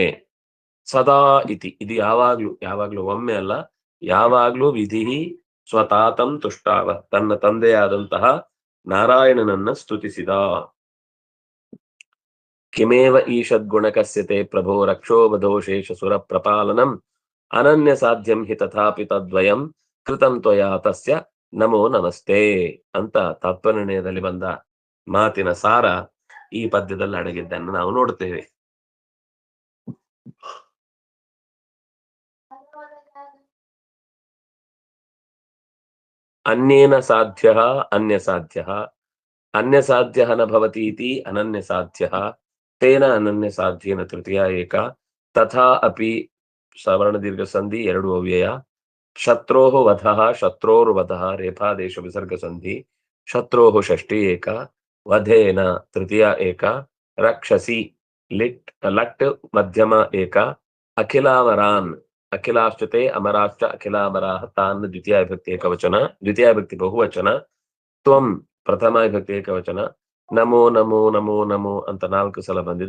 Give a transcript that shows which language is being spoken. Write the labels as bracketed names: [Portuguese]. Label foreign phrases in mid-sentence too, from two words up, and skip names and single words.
[Sanskrit] ಸದಾ ಇತಿ, [Kannada] ಇದು ಯಾವಾಗ್ಲೂ ಒಮ್ಮೆ ಅಲ್ಲ, ಯಾವಾಗ್ಲೂ [Sanskrit] ವಿಧಿ ಸ್ವತಾತಂ ತುಷ್ಟಾವ, [Kannada] ತನ್ನ ತಂದೆಯಾದಂತಹ ನಾರಾಯಣನನ್ನ ಸ್ತುತಿಸಿದ. [Sanskrit] ಕಿಮೇವ ಈಷದ್ಗುಣಕಸ್ಯತೆ ಪ್ರಭೋ ರಕ್ಷೋಬಧೋಶೇಷ ಸುರ ಪ್ರಪಾಲನಂ ಅನನ್ಯ ಸಾಧ್ಯಂ ಹಿ ತಥಾಪಿ ತದ್ವಯಂ ಕೃತಂ ತ್ವಯಾ ತಸ್ಯ ನಮೋ ನಮಸ್ತೆ [Kannada] ಅಂತ ತತ್ವನಿರ್ಣಯದಲ್ಲಿ ಬಂದ ಮಾತಿನ ಸಾರ ಈ ಪದ್ಯದಲ್ಲಿ ಅಡಗಿದ್ದನ್ನು ನಾವು ನೋಡ್ತೇವೆ. [Sanskrit] ಅನ್ಯೇನ ಸಾಧ್ಯ ಅನ್ಯಸಾಧ್ಯ, ಅನ್ಯಸಾಧ್ಯ ನ ಭವತಿ ಇತಿ ಅನನ್ಯಸಾಧ್ಯ, ತೇನ ಅನನ್ಯಸಾಧ್ಯೇನ ತೃತೀಯ ಏಕ, ತಥಾ ಅಪಿ ಸವರ್ಣ ದೀರ್ಘ ಸಂಧಿ ಎರಡು ಅವ್ಯಯ, ಶತ್ರೋಃ ವಧಃ ಶತ್ರೋರ್ವಧಃ ರೇಫಾದೇಶ ವಿಸರ್ಗ ಸಂಧಿ, ಶತ್ರೋಃ ಷಷ್ಠಿ ಏಕ, ವಧೇನ ತೃತೀಯ ಏಕ, ರಕ್ಷಸಿ ಲಟ್ ಮಧ್ಯಮ ಏಕ, ಅಖಿಲಾಮರಾನ್ ಅಖಿಲಾಶ್ಚತೆ ಅಮರಾಶ್ಚ ಅಖಿಲಾಮರಾಹ ತಾನ್ ದ್ವಿತೀಯ ವಿಭಕ್ತಿ ಏಕವಚನ, ದ್ವಿತೀಯ ವಿಭಕ್ತಿ ಬಹುವಚನ, ತ್ವಂ ಪ್ರಥಮ ವಿಭಕ್ತಿ ಏಕವಚನ, ನಮೋ ನಮೋ ನಮೋ ನಮೋ [Kannada] ಅಂತ 4 ಸಲ ಬಂದಿದೆ.